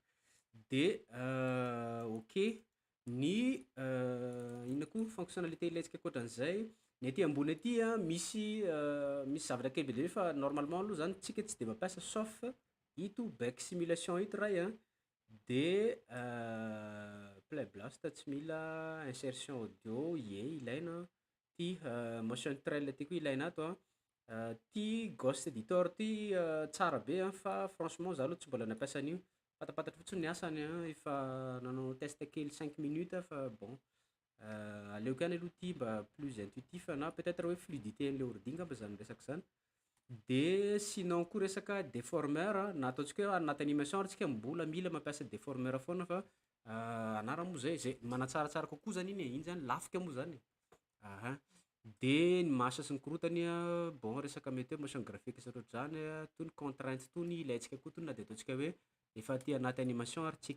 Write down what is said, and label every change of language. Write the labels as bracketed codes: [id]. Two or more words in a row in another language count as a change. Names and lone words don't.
[mg] De ok, ny inona koa fonctionnalité ilaintsika ankoatran'izay ny aty ambony aty misy zavatra kely be de be fa normalement aloha zany tsika tsy de mampiasa sauf ito [en] back simulation [mg] ito raha de [en] play blast [mg] tsy mila, [fr] insertion audio [mg] ilaina, ty [en] motion trail [mg] ty koa ilaina ato ty [en] ghost editor [mg] ty tsara be fa franchement za aloha tsy mbola nampiasa an'io, fatapatatra fotsiny ny asany efa nanao test kely 5 minutes fa bon aleoko ihany aloha ty mba [fr] plus intuitif [mg] na peut-être hoe fluidité an'le ordi ngamba zany resaka zany. De sinon koa resaka déformeur na ataontsika hoe anaty animation ary tsika mbola mila mampiasa déformeur foana fa anarany moa zay manatsaratsara kokoa zany iny zany lafika moa zany. de ny mahasa sy ny korotany bon resaka [fr] météo motion graphique [mg] sy ohatr'izany toy ny contrainte toy ny ilaintsika koa toy na de ataontsika hoe efa ty anaty animation ary tsika.